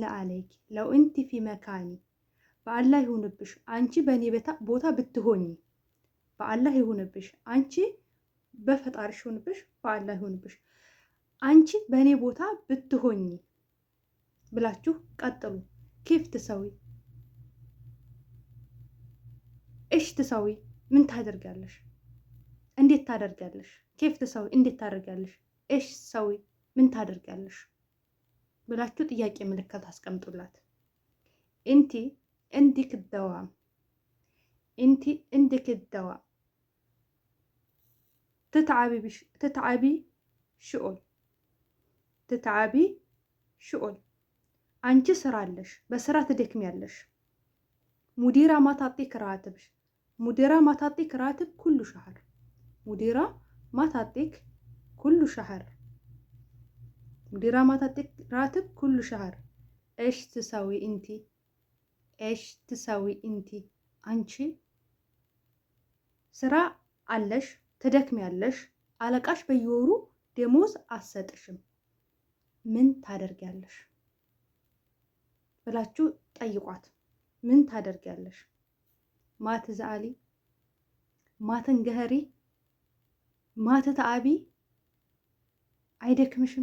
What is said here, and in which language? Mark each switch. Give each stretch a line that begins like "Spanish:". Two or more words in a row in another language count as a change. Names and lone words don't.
Arabic: عليك لو انتي في مكاني
Amharic: በአላህ ይሁንብሽ አንቺ በእኔ ቦታ ብትሆኝ፣ በአላህ ይሁንብሽ አንቺ በፈጣሪሽ ይሁንብሽ፣ በአላህ ይሁንብሽ አንቺ በእኔ ቦታ ብትሆኝ ብላችሁ ቀጥሉ።
Arabic: كيف تسوي ايش تسوي
Amharic: ምን ታደርጋለሽ? እንዴት ታደርጋለሽ?
Arabic: كيف تسوي
Amharic: እንዴት ታደርጋለሽ?
Arabic: ايش سوي
Amharic: ምን ታደርጋለሽ ብላችሁ ጥያቄ ምልክት አስቀምጡላት።
Arabic: انتي عندك دوام انتي عندك دوام تتعبي شغل تتعبي شغل
Amharic: አንቺ ስራ አለሽ፣ በስራ ትደክሚያለሽ።
Arabic: مديرة ما تعطيك راتبش مديرة ما تعطيك راتب كل شهر مديرة ما تعطيك كل شهر مديرة ما تعطيك راتب كل شهر ايش تسوي انتي ايش تسوي انتي አንቺ
Amharic: ስራ አለሽ፣ ትደክሚያለሽ። አለቃሽ በየወሩ ደሞዝ አሰጥሽም፣ ምን ታደርጊያለሽ ብላችሁ ጠይቋት። ምን ታደርጊያለሽ?
Arabic: ما تزعلي ما تنقهري ما تتعبي አይደክምሽም?